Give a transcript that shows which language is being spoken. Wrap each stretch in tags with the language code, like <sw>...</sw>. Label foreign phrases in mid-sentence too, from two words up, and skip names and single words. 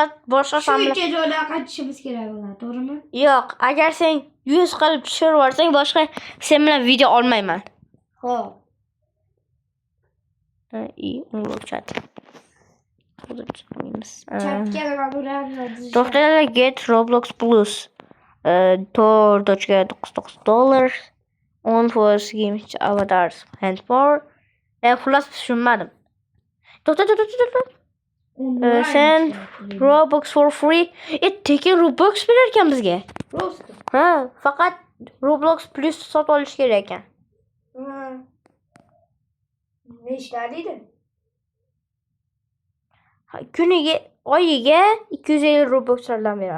<uz>shuncha joydan qaytishimiz kerak bo'ladi, to'g'rimi? Yo'q, agar sen 100 qilib tushirib yuborsang, boshqa sen bilan video olmayman. Xo'p. Chat. Chatga nima bo'ladi? To'xtanglar,</uz> <en>get Roblox Plus. $4.99 on for games avatars and for.</en> <uz>Xullas tushunmadim. To'xta.</uz> <en>Send Robux for free.</en> <uz>Tekin Robux berar ekan bizga. Faqat Roblox Plus sotib olish kerak ekan. Nechta? Kuniga, oyiga 250 Robuxlardan beradi.</uz>